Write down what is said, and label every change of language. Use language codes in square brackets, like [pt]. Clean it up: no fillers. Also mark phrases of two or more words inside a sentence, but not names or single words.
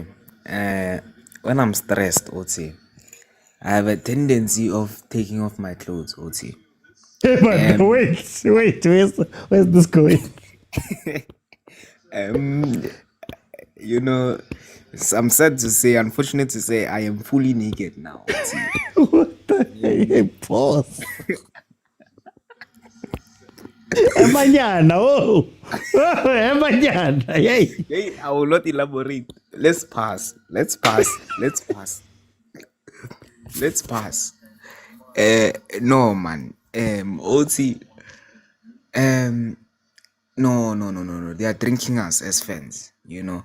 [en] When I'm stressed, Oti, I have a tendency of taking off my clothes, Oti. Hey, man, wait. Where's this going? You know, I'm sad to say, unfortunate to say, I am fully naked now. What the heck, boss? Emanyana, oh, Emanyana, hey. Hey, I will not elaborate. Let's pass. No, man. Oti. No. They are drinking us as fans, you know.